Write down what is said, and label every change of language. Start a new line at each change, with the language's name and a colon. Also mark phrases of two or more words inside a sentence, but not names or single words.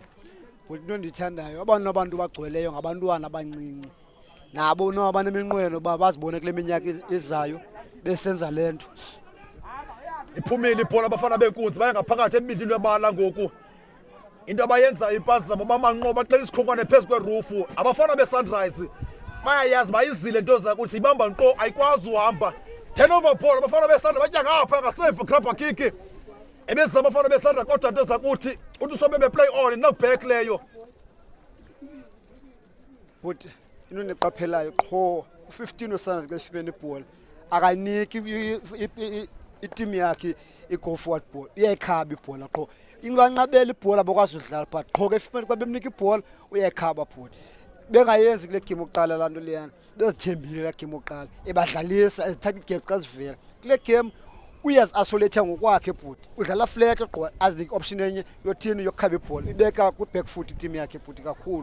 Xhosa: into endiyithandayo abantu bagcweleyo ngabantwana abancinci nabo abaneminqweno bazibone kule minyaka ezayo besenza lento iphumile ibhola abafana benkunzi baye ngaphakathi embindini webala ngoku into abayenza impazamo bamanqoba baxela isikhokwane phezu kwerufu abafana be-Sunrise bayayazi bayizile into zakuthi ibamba nqo ayikwazi uhamba
English: turnover ball
Xhosa: abafana be-Sunrise batya ngapha ngasemva
English: grabber kick
Xhosa: ebenza abafana be-Sunrise kodwa into zakuthi uthi usompempe
English: play on
Xhosa: knockback leyo but into neqaphelayo qho u15 weSunrise xa sifene ibhola akaniki iteam yakhe i-
English: go forward ball
Xhosa: iyayikhaba ibhola qho inqanqabela ibhola bakwazi udlala but qho ke sifene xa bemnika ibhola uyayikhaba bhuti bengayenzi kule game oqala lanto leyana bezithembile la game oqala ebadlalisa ezithatha igames xa zivela kule game uyazi-isolate ngokwakhe bhuti udlala flat qho azinike option enye yothini yokukhaba ibhola ibeka kwi-
English: back foot
Xhosa: iteam yakhe bhuti kakhulu